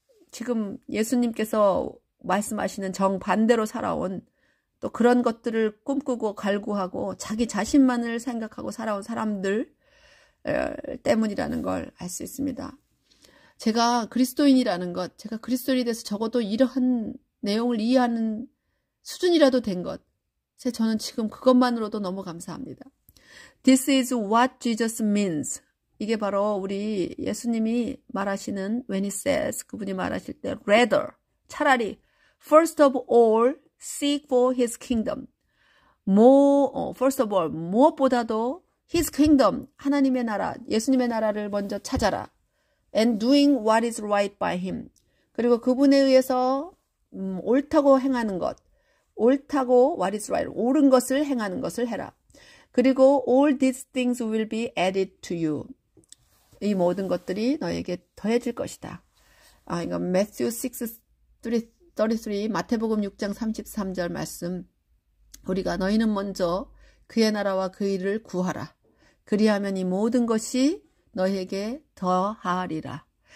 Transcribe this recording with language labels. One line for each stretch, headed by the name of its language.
Korean: 지금 예수님께서 말씀하시는 정반대로 살아온 또 그런 것들을 꿈꾸고 갈구하고 자기 자신만을 생각하고 살아온 사람들 때문이라는 걸 알 수 있습니다. 제가 그리스도인이라는 것, 제가 그리스도인이 돼서 적어도 이러한 내용을 이해하는 수준이라도 된 것, 저는 지금 그것만으로도 너무 감사합니다.
English: This is what Jesus means.
Korean: 이게 바로 우리 예수님이 말하시는
English: when he says,
Korean: 그분이 말하실 때
English: rather,
Korean: 차라리
English: first of all seek for his kingdom. first of all,
Korean: 무엇보다도
English: his kingdom,
Korean: 하나님의 나라, 예수님의 나라를 먼저 찾아라.
English: and doing what is right by him.
Korean: 그리고 그분에 의해서 옳다고 행하는 것, 옳다고
English: what is right,
Korean: 옳은 것을 행하는 것을 해라. 그리고
English: all these things will be added to you.
Korean: 이 모든 것들이 너에게 더해질 것이다. 이거 Matthew 6:33, 마태복음 6장 33절 말씀. 우리가 너희는 먼저 그의 나라와 그 일을 구하라. 그리하면 이 모든 것이 너희에게 더하리라.